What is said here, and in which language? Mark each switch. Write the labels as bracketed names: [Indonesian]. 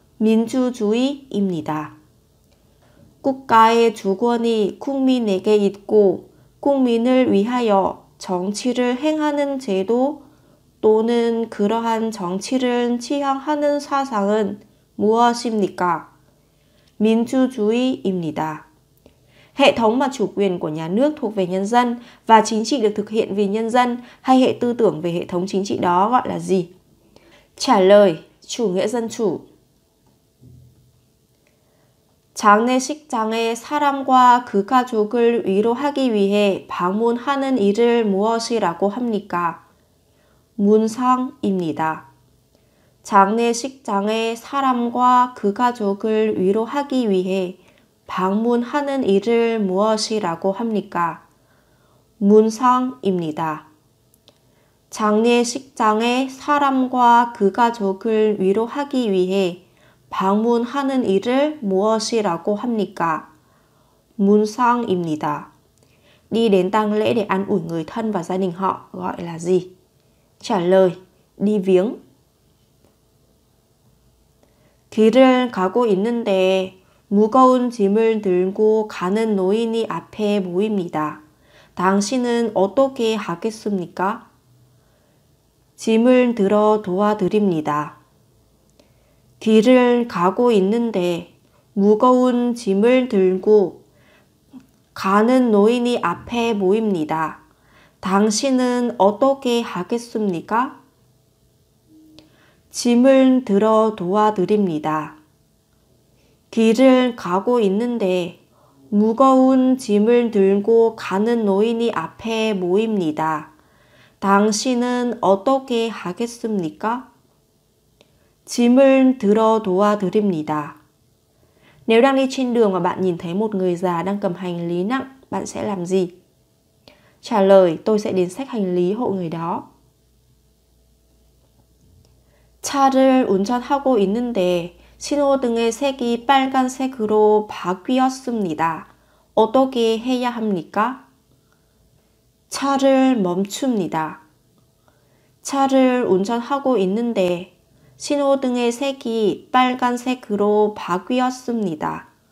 [Korean] 민주주의입니다. 국가의 주권이 국민에게 있고 국민을 위하여 정치를 행하는 제도 또는 그러한 정치를 지향하는 사상은 무엇입니까? 민주주의입니다. [Vietnamese] Hệ thống mà chủ quyền của nhà nước thuộc về nhân dân và chính trị được thực hiện vì nhân dân hay hệ tư tưởng về hệ thống chính trị đó gọi là gì? Trả lời, chủ nghĩa dân chủ. [Korean] 장례식장에 사람과 그 가족을 위로하기 위해 방문하는 일을 무엇이라고 합니까? 문상입니다. 장례식장에 사람과 그 가족을 위로하기 위해 방문하는 일을 무엇이라고 합니까? 문상입니다. 장례식장에 사람과 그 가족을 위로하기 위해 방문하는 일을 무엇이라고 합니까? 문상입니다. [Vietnamese] Đi đến tang lễ để an ủi người thân và gia đình họ gọi là gì? Trả lời, đi viếng. [Korean] 길을 가고 있는데 무거운 짐을 들고 가는 노인이 앞에 보입니다. 당신은 어떻게 하겠습니까? 짐을 들어 도와드립니다. 길을 가고 있는데 무거운 짐을 들고 가는 노인이 앞에 보입니다. 당신은 어떻게 하겠습니까? 짐을 들어 도와드립니다. 길을 가고 있는데 무거운 짐을 들고 가는 노인이 앞에 모입니다. 당신은 어떻게 하겠습니까? 짐을 들어 도와드립니다. [Vietnamese] Nếu đang đi trên đường và bạn nhìn thấy một người già đang cầm hành lý nặng, bạn sẽ làm gì? Trả lời, tôi sẽ đến xách hành lý hộ người đó. [Korean] 차를 운전하고 있는데 신호등의 색이 빨간색으로 바뀌었습니다. 어떻게 해야 합니까? 차를 멈춥니다. 차를 운전하고 있는데 신호등의 색이 빨간색으로 바뀌었습니다.